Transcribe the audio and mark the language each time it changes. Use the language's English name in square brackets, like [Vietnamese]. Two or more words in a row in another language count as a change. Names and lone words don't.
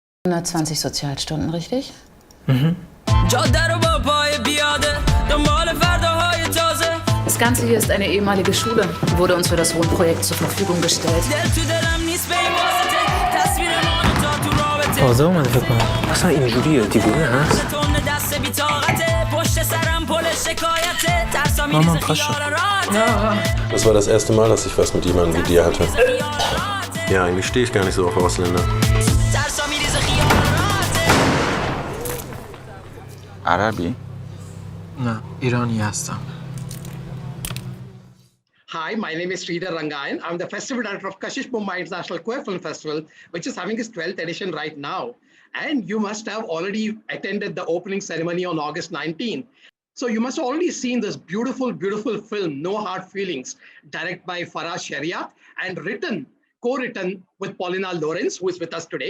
[German] 120 Sozialstunden, richtig? Mhm. Das Ganze hier ist eine ehemalige Schule, wurde uns für das Wohnprojekt zur Verfügung gestellt. [Persian] تازه اومده فکر کنم. اصلا اینجوریه دیوونه هست. [German] Mama, passt schon. Das war das erste Mal, dass ich was mit jemandem wie dir hatte. Ja, eigentlich stehe ich gar nicht so auf Ausländer. [Persian] عربی؟ نه، ایرانی هستم. [English] Hi, my name is SRIDHAR. I'm the festival director of Kashish Mumbai International Queer Film Festival, which is having its 12th edition right now. And you must have already attended the opening ceremony on August 19. So you must have already seen this beautiful, beautiful film, No Hard Feelings, directed by Faraz Shariat and co-written with Paulina Lorenz, who is with us today.